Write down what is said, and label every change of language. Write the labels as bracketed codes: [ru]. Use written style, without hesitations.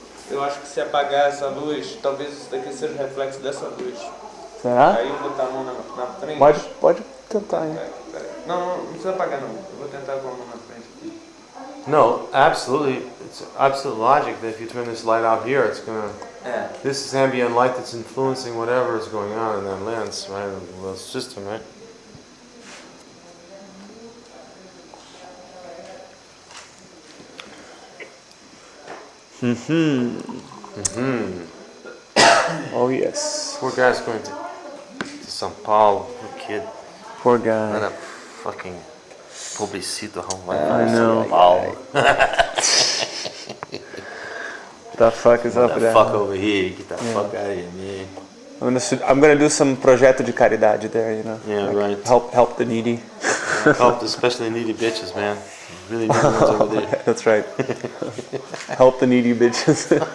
[pt] Eu acho que se apagar essa luz, talvez isso daqui seja o reflexo dessa luz. Será? Aí eu botar a mão na frente. Pode tentar, hein? Peraí. Não precisa apagar não. Eu vou tentar com a mão na frente aqui. [en] No, absolutely. It's absolute logic that if you turn this light out here, it's gonna. This is ambient light that's influencing whatever is going on in that lens, right? The system, right? Oh yes. Poor guy's going to São Paulo. Poor kid. Poor Not guy. a fucking pobrecito home like I know. São Paulo. The fuck is up with that? Fuck over here. Get the fuck out of here, man. I'm gonna do some [pt] projeto de caridade [en] there, Yeah, right. Help the needy. Help, especially needy bitches, man. Really needy ones over there. That's right. Help the needy bitches.